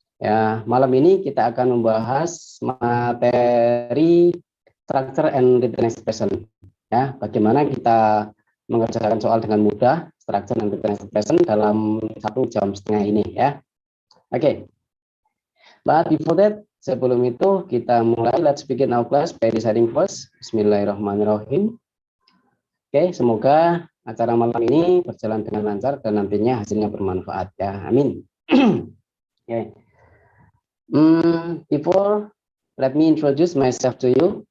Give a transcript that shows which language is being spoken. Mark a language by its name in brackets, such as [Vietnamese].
[Indonesian] Ya, malam ini kita akan membahas materi structure and written expression. Ya, bagaimana kita mengerjakan soal dengan mudah, structure and written expression dalam 1,5 jam ini ya. Oke. [English] But before that, [Indonesian] sebelum itu kita mulai. [English] Let's begin our class by reciting first. [Arabic] Bismillahirrahmanirrahim. [Indonesian] Oke, semoga acara malam ini berjalan dengan lancar dan nantinya hasilnya bermanfaat ya. Amin. Okay. [English] Before, let me introduce myself to you.